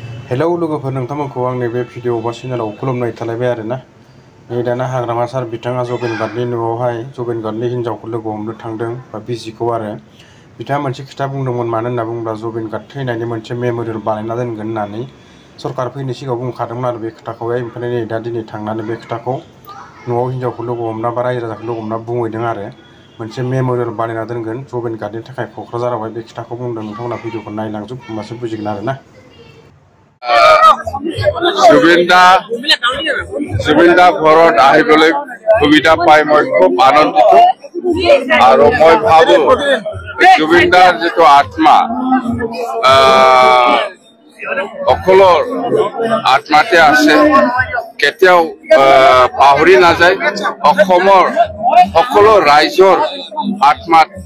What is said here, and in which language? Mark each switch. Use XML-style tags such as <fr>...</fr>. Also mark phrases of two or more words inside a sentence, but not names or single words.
<brx>हेलौ लोगोफोर नोंथांमोनखौ आंनि बे भिडिअ बा चेनेलाव खुलुमनाय थालायबाय आरोना नै दाना हाग्रामा सार बिथाङा जगेन गार्डनि न'आवहाय जगेन गार्डनि हिनजावखौ लोगो हमनो थांदों बा बिजिखौ आरो बिथाङा मोनसे खोथा बुंदोंमोन मानो होनना बुङोब्ला जगेन गार्ड थैनायनि मोनसे मेम'रियेल बानायना दोनगोन होननानै सरकार फैनो सिगाङाव बुंखादोंमोन आरो बे खोथाखौहाय ओमफ्राय नै दा दिनै थांनानै बे खोथाखौ न'आव हिनजावखौ लोगो हमना बा रायजो राजाखौ लोगो हमना बुंहैदों आरो मोनसे मेम'रियेल बानायना दोनगोन जगेन गार्डनि थाखाय क'क्राझारावहाय बे खोथाखौ बुंदों नोंथांमोना भिडिअखौ नायलांजोब होमबासो बुजिगोन आरोना</brx> <as>जुबिनदा ঘৰত আহিবলৈ সুবিধা পাই মই খুব আনন্দিত আৰু মই ভাবো জুবিনদাৰ যেটো আত্মা অকলৰ আত্মাতে আছে কেতিয়াও পাহৰি নাযায় অসমৰ সকলো ৰাইজৰ আত্মাত</as>